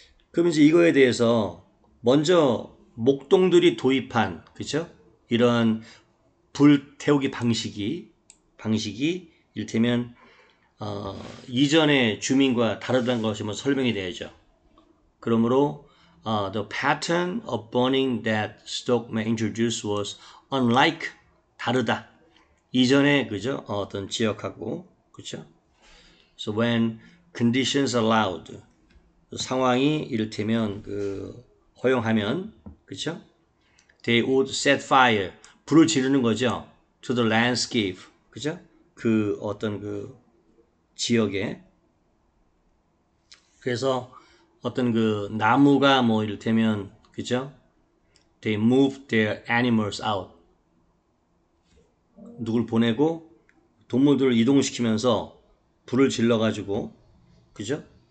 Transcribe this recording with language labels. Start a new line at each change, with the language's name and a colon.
Korean: 그럼 이제 이거에 대해서 먼저 목동들이 도입한 그죠? 이러한 불 태우기 방식이 이를테면 이전의 주민과 다르다는 것이 뭐 설명이 되죠. 그러므로
English: the pattern of burning that Stockman introduced was unlike
Korean: 다르다. 이전에 그죠? 어떤 지역하고 그죠?
English: So when conditions allowed
Korean: 상황이 이를테면 허용하면 그죠?
English: They would set fire
Korean: 불을 지르는 거죠.
English: To the landscape
Korean: 그죠? 어떤 지역에 그래서 어떤 나무가 뭐 이를테면 그죠?
English: They moved their animals out.
Korean: 누굴 보내고 동물들을 이동시키면서 불을 질러 가지고 그죠?